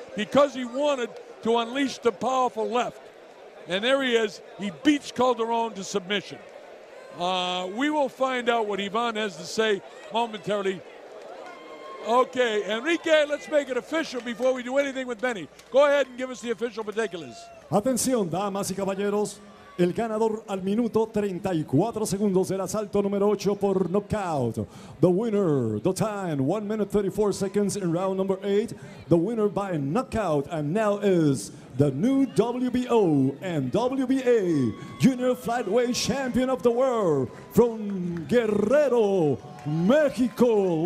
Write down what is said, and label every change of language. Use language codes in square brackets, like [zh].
[en] Because he wanted to unleash the powerful left. And there he is. He beats Calderon to submission. We will find out what Ivan has to say momentarily. Okay, Enrique, let's make it official before we do anything with Benny. Go ahead and give us the official particulars. [es] Atención, damas y caballeros. El ganador al minuto 34 segundos del asalto número 8 por knockout. [en] The winner, the time, 1 minute 34 seconds in round number 8. The winner by knockout and now is the new WBO and WBA Junior Flyweight Champion of the World from Guerrero, México.